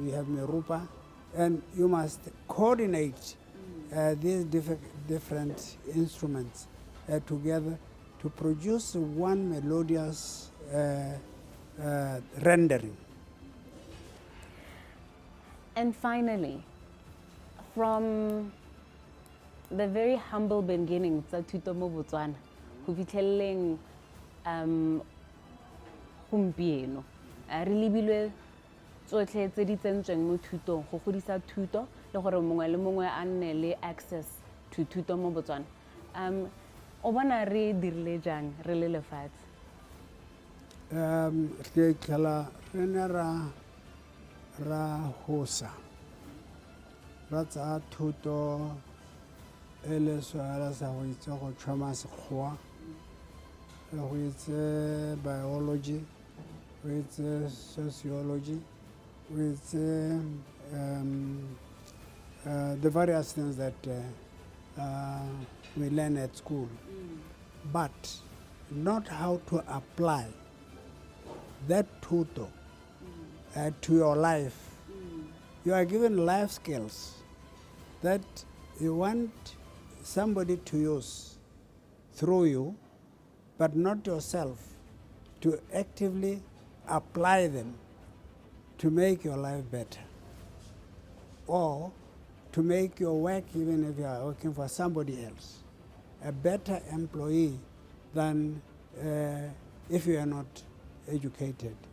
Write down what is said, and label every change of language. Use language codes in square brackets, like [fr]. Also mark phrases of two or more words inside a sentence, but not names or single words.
[en] We have merupa, and you must coordinate these different instruments together to produce one melodious rendering. And finally, from the very humble beginnings of [tn] thuto mo Botswana go fitlheleng gompieno re lebilwe tsotlhe tse di tsentsweng mo thutong go godisa thuto le gore mongwe le mongwe a nne le [en] access to [tn] thuto mo Botswana. O bona re dirile jang re le lefatshe? Re tlhela re ne ra hosa ra tsa thuto e le soala sa go itse go tšhoma sekgowa, go itse biology, go itse sociology, go itse [en] the various things that we learn at school, but not how to apply that tuto to your life. You are given life skills that you want somebody to use through you, but not yourself, to actively apply them to make your life better, or to make your work, even if you are working for somebody else, a better employee than if you are not educated.